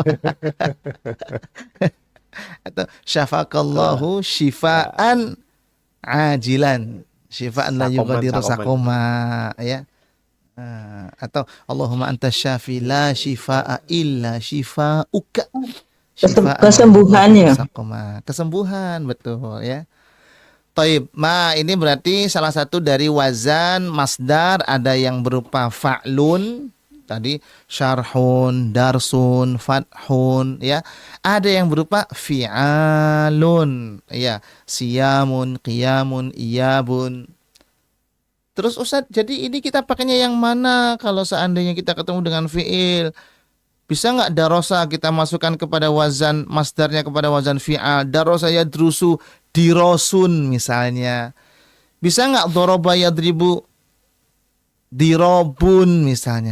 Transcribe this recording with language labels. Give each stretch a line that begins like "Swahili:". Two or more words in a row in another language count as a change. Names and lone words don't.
Arabic: Atau شفاك الله شفاء عاجلا. شفاء لا يغادر سقما ya. Atau اللهم أنت الشافي لا شفاء إلا شفاؤك.
Indonesian: Kesembuhannya. Kesembuhan, betul ya. Taib, ini berarti salah satu dari wazan masdar, ada yang berupa fa'lun, tadi
Arabic: شرح درس فتح,
Indonesian: ya. Ada yang berupa fi'alun, ya,
Arabic: صيام قيام إياب.
Indonesian: Terus Ustadz, jadi ini kita pakainya yang mana kalau seandainya kita ketemu dengan fi'il? Bisa nggak darosa kita masukkan kepada wazan masdarnya kepada wazan fi'al?
Arabic: درس يدرس دراس misalnya.
Indonesian: Bisa nggak
Arabic: ضرب يضرب ضراب
Indonesian: misalnya?